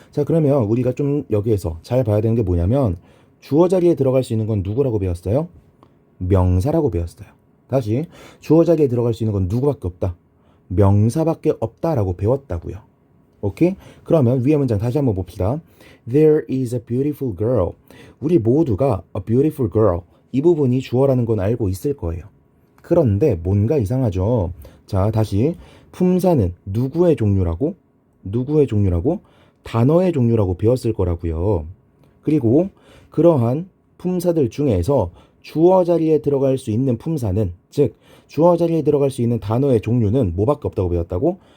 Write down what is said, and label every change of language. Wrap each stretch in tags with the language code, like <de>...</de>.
<ko>자, 그러면 우리가 좀 여기에서 잘 봐야 되는 게 뭐냐면, 주어 자리에 들어갈 수 있는 건 누구라고 배웠어요? 명사라고 배웠어요. 다시, 주어 자리에 들어갈 수 있는 건 누구밖에 없다? 명사밖에 없다라고 배웠다고요. 오케이? 그러면 위의 문장 다시 한번 봅시다.</ko> <en>There is a beautiful girl.</en> <ko>우리 모두가</ko> <en>a beautiful girl,</en> <ko>이 부분이 주어라는 건 알고 있을 거예요. 그런데 뭔가 이상하죠? 자, 다시, 품사는 누구의 종류라고? 누구의 종류라고? 단어의 종류라고 배웠을 거라고요. 그리고 그러한 품사들 중에서 주어 자리에 들어갈 수 있는 품사는, 즉 주어 자리에 들어갈 수 있는 단어의 종류는 뭐밖에 없다고 배웠다고?</ko>